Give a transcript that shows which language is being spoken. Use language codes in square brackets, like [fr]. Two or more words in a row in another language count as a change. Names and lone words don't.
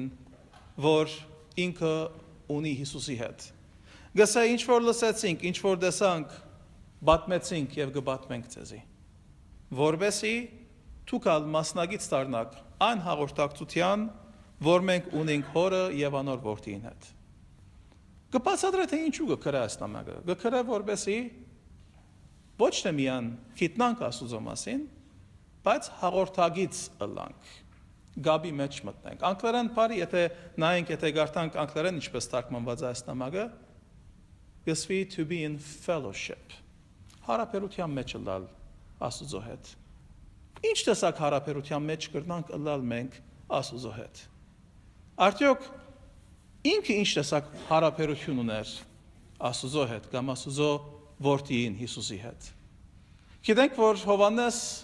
[hy] որ ինքը ունի Հիսուսի հետ։ Գսե ինչ որ լսեցինք, ինչ որ տեսանք, բատմեցինք եւ կբատմենք ձեզի։ Որբեսի դուք ալ մասնագիտ դառնաք այն հաղորդակցության, որ մենք ունենք Հորը եւ անոր Որդին հետ։ Կբացատրե թե ինչու կգրե այս նամակը։ Կգրե որբեսի ոչ թե միան գիտնանք Աստուծո մասին, բայց հաղորդագից ըլլանք։ Գաբի մեջ մտնենք։ Անգլերեն բարի, եթե նայենք, եթե գարտանք անգլերեն ինչպես թարգմանված է այս նամակը, գսվի [en] to be in fellowship։ [hy] Հարաբերության մեջ ըլլալ Աստուծո հետ։ Ինչ տեսակ հարաբերության մեջ կրնանք ըլլալ մենք Աստուծո հետ։ Արդյոք ինքը ինչ տեսակ հարաբերություն ուներ Աստուծո հետ կամ Աստուծո Որդին Հիսուսի հետ։ Գիտենք, որ Հովանես